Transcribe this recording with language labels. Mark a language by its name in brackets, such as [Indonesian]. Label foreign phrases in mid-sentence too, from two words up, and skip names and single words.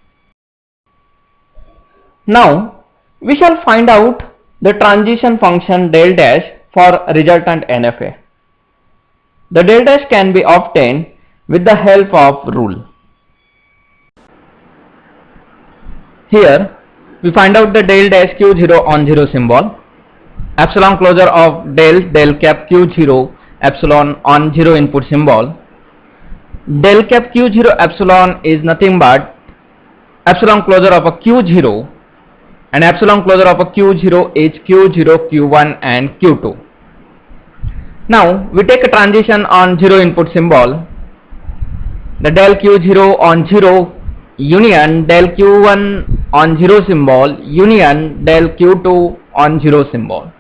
[English] Now we shall find out the transition function del dash for resultant NFA. The del dash can be obtained with the help of rule. Here we find out the del dash Q0 on 0 symbol, epsilon closure of del cap Q0 epsilon on 0 input symbol. Del cap Q0 epsilon is nothing but epsilon closure of a Q0, and epsilon closure of a Q0 is Q0, Q1 and Q2. Now we take a transition on 0 input symbol. The del Q0 on 0 union del Q1 on 0 symbol union del Q2 on 0 symbol.